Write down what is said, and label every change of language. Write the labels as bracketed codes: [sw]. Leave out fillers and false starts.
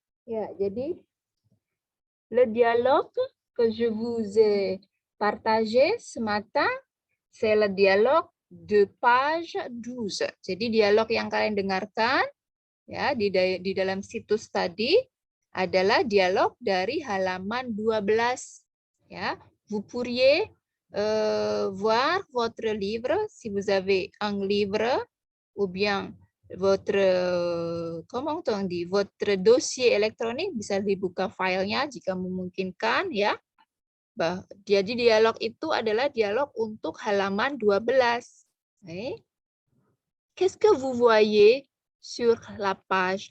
[id] Ya, jadi [fr] le dialogue que je vous ai partagé ce matin, c'est le dialogue de page 12. [id] Jadi dialog yang kalian dengarkan ya di dalam situs tadi adalah dialog dari halaman 12. [fr] Ya, vous pourriez voir votre livre si vous avez un livre ou bien votre comment on dit votre dossier elektronik, [id] bisa dibuka filenya jika memungkinkan ya. Jadi dialog itu adalah dialog untuk halaman 12. [fr] Qu'est-ce que vous voyez sur la page?